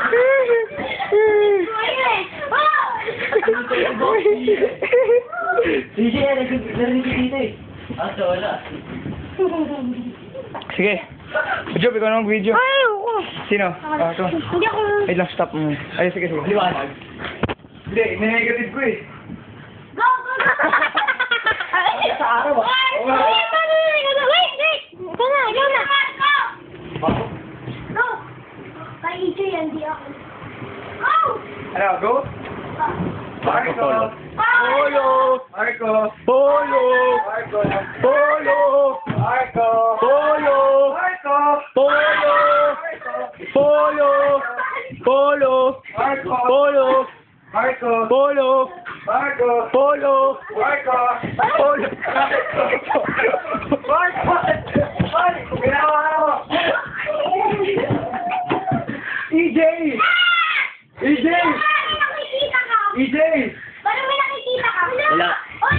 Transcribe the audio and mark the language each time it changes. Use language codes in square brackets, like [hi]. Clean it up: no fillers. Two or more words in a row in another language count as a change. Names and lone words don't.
[tl] DJ, narinig dito eh. So wala. Sige. Job, ikaw na mag-video. Ayoko. Sino? Ito. Hindi ako. Wait lang, stop mo. Ay, sige, sige. Liwanag. Hindi, negative ko eh. [en] Go, go, go. [tl] Sa araw ah. [en] Wait, wait. [tl] Ikaw na, ikaw na. Bago? Go. Kay EJ yan, di ako. Go. Ano, go? Marco! Polo. Marco! Polo! Marco! Polo! Marco! Polo! Marco! Polo! Polo! Polo! Marco! Polo! Marco! Polo! Marco! Polo! Marco! Polo! Marco! Marco! Ginawa mo! EJ! EJ! Nakikita ka. EJ! Paano may nakikita ka? Wala.